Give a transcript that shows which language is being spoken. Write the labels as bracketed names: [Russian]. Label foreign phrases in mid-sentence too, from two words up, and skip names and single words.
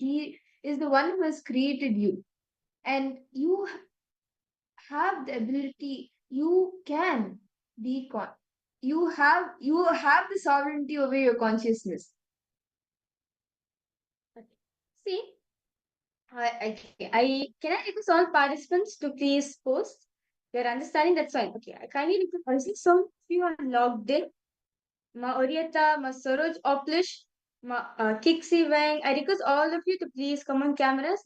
[English] He is the one who has created you. And you have the ability, you can be you have the sovereignty over your consciousness. See, I can I request all participants to please post their understanding. That's fine. Okay, I kindly request some of you are logged in. Ma Orieta, Ma Soroj Oplish, Ma Kixi Wang. I request all of you to please come on cameras.